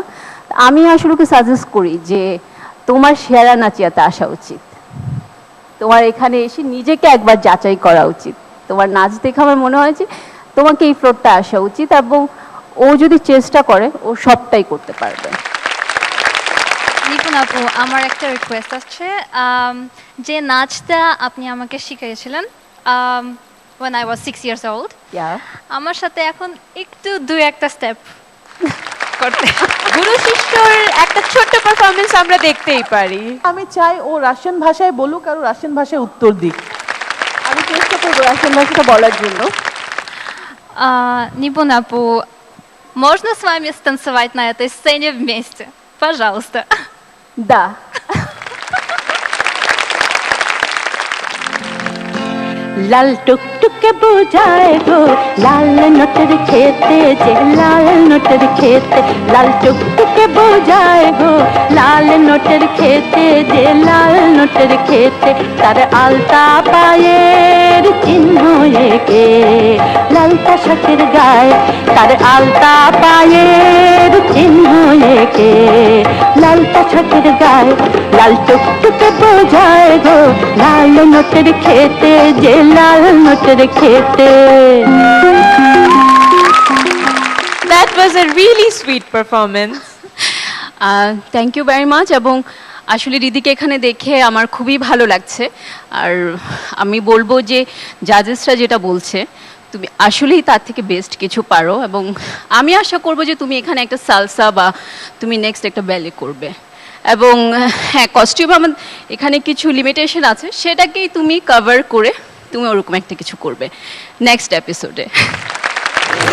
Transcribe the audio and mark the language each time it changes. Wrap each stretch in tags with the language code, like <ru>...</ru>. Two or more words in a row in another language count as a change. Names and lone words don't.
<bn>আমি আসলে ওকে সাজেস্ট করি যে তোমার সেরা নাচিয়াতে আসা উচিত, তোমার এখানে এসে নিজেকে একবার যাচাই করা উচিত, তোমার নাচ দেখে আমার মনে হয় যে তোমাকে এই ফ্লোরটা আসা উচিত, এবং ও যদি চেষ্টা করে ও সবটাই করতে পারবে। নিপুণ আপু, আমার একটা রিকোয়েস্ট আছে। যে নাচটা আপনি আমাকে শিখিয়েছিলেন</bn> <en>when I was 6 years old,</en> <bn>আমার সাথে এখন একটু 2-1টা স্টেপ করতে। গুরু শিষ্যর একটা ছোট্ট পারফরমেন্স আমরা দেখতেই পারি। আমি চাই ও রাশিয়ান ভাষায় বলুক আর ও রাশিয়ান ভাষায় উত্তর দিক। আমি চেষ্টা করবো রাশিয়ান ভাষাটা বলার জন্য।</bn> <ru>Нипун апу, можно с вами станцевать на этой сцене вместе? Пожалуйста. Да.</ru> <bn>লাল টুকটুকে বোঝায় গো লাল নোটের খেতে, যে লাল নোটের খেতে, লাল টুকটুকে বোঝায় গো লাল নোটের খেতে, যে লাল নোটের খেতে, তার আলতা পায়ের চিহ্ন একে, লাল পোশাকের গায়ে তার আলতা পায়ের চিহ্ন একে, লাল পোশাকের গায়ে লাল টুকটুকে বোঝায় গো লাল নোটের খেতে, যে লাল নোটের খেতে।</bn> <en>That was a really sweet performance. Thank you very much.</en> <bn>এবং আসলে রিদিকে এখানে দেখে আমার খুবই ভালো লাগছে। আর আমি বলবো যে জাজেসরা যেটা বলছে তুমি আসলেই তার থেকে বেস্ট কিছু পারো, এবং আমি আশা করবো যে তুমি এখানে একটা সালসা বা তুমি নেক্সট একটা ব্যালে করবে। এবং হ্যাঁ, কস্টিউম আমার এখানে কিছু লিমিটেশন আছে, সেটাকেই তুমি কভার করে তুমি ওরকম একটা কিছু করবে</bn> <en>next episode.</en>